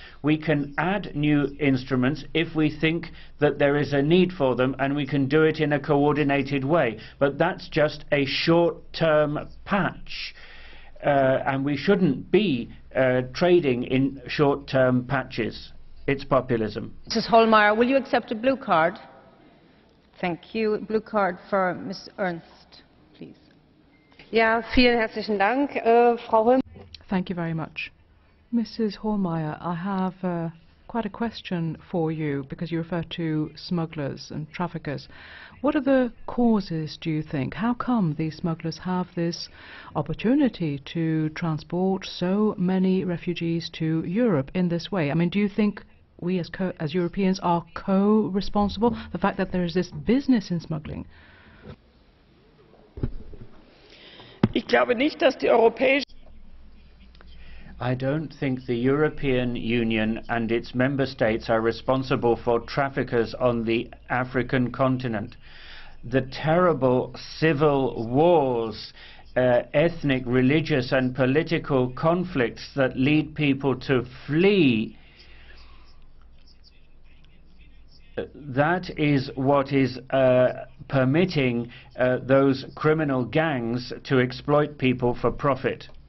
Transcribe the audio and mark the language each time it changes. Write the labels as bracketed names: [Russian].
[English] We can add new instruments if we think that there is a need for them, and we can do it in a coordinated way. But that's just a short-term patch. And we shouldn't be trading in short-term patches. It's populism. Mrs. Hohlmeier, will you accept a blue card? Thank you. Blue card for Ms. Ernst, please. [German] Ja, vielen herzlichen Dank, Frau Hohlmeier. [English] Thank you very much. Mrs. Hohlmeier, I have quite a question for you, because you refer to smugglers and traffickers. What are the causes, do you think? How come these smugglers have this opportunity to transport so many refugees to Europe in this way? I mean, do you think we as Europeans are co-responsible? The fact that there is this business in smuggling? [German] Ich glaube nicht, dass die europäische [English] I don't think the European Union and its member states are responsible for traffickers on the African continent. The terrible civil wars, ethnic, religious and political conflicts that lead people to flee, that is what is permitting those criminal gangs to exploit people for profit.